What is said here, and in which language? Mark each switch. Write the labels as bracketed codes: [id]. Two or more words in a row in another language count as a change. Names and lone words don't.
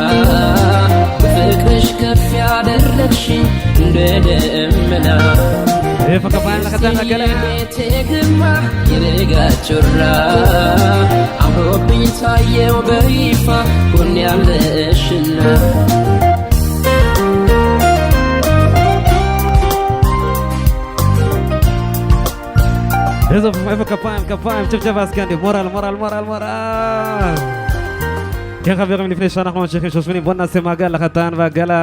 [am] በፍቅርሽ ከፍ ያደረግሽ እንደ ደመና የቤቴ ግርማ የንጋት ጮራ አምሮብኝ ታየው በይፋ ሆኛለሽና [he] איזה כפיים, צ'פצ'ף הסקנדי, מורל. כן חברים, לפני שאנחנו ממשיכים שושבינים, בואו נעשה מעגל לחתן והגלה.